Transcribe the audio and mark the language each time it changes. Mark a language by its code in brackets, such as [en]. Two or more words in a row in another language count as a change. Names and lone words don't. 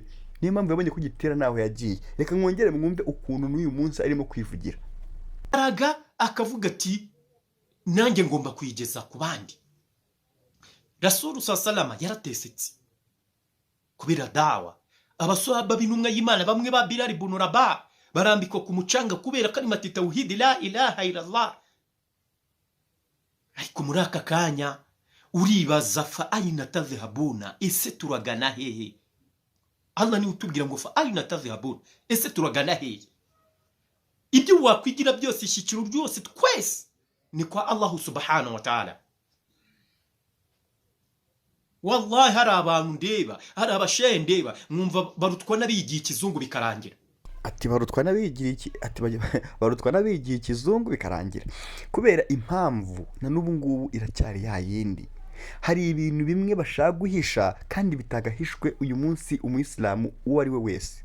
[rw] Niyo mpamvu yabonye ko gitera naho yagiye. Reka mwongere mwumve ukuntu n'uyu munsi arimo kwivugira, akavuga ati nanjye ngomba kuyigeza ku bandi. Rasul sallallahu yaratesetse kubera dawa. Abaswahaba b'intumwa y'Imana bamwe ba Bilal ibn Rabah barambikwa ku mucanga kubera [ar] كلمة التوحيد لا إله إلا الله. [rw] Ariko muri aka kanya uribaza [ar] فأين تذهبون, [rw] ese turagana hehe? Allah ni utubwira ngo [ar] فأين تذهبون, [rw] ese turagana hehe? Ibyo wakwigira byose, ishyikiro ryose twese ni kwa Allah [ar] سبحانه وتعالى. [rw] wallahi hari abantu ndeba, hari abashehe ndeba mwumva barutwa n'abigiye ikizungu bikarangira. ati barutwa n'abigira iki ati barutwa n'abigiye ikizungu bikarangira kubera impamvu na n'ubu ngubu iracyari ya yindi. Hari ibintu bimwe bashaka guhisha kandi bitagahishwe uyu munsi umuyisilamu uwo ari we wese.